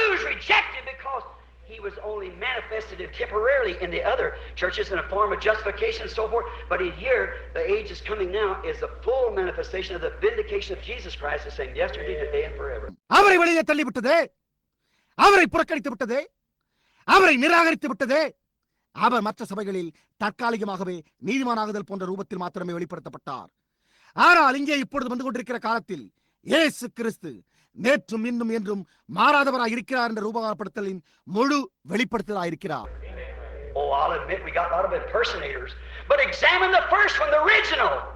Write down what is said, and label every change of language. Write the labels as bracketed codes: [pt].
[en] Rejected because he was only manifested temporarily in the other churches in a form of justification and so forth. But in here, the age is coming now is the full manifestation of the vindication of Jesus Christ, the same yesterday, today, and forever. [ta] அவரை வெளியே தள்ளிவிட்டதே, அவரை புறக்கணித்து விட்டதே, அவரை நிராகரித்து விட்டதே. அவர் மற்ற சபைகளில் தற்காலிகமாகவே நீதிமானாகுதல் போன்ற ரூபத்தில் மாத்திரமே வெளிப்படுத்தப்பட்டார். ஆனால் இங்கே இப்பொழுது வந்து கொண்டிருக்கிற காலத்தில் இயேசு கிறிஸ்து நேற்றும் இன்னும் என்றும் மாறாதவராய் இருக்கிறார் என்ற ரூபகப்படுத்தலின் முழு வெளிப்படுத்தலாய் இருக்கிறார். [en] Oh, I'll admit we got a lot of impersonators, but examine the first one, the original.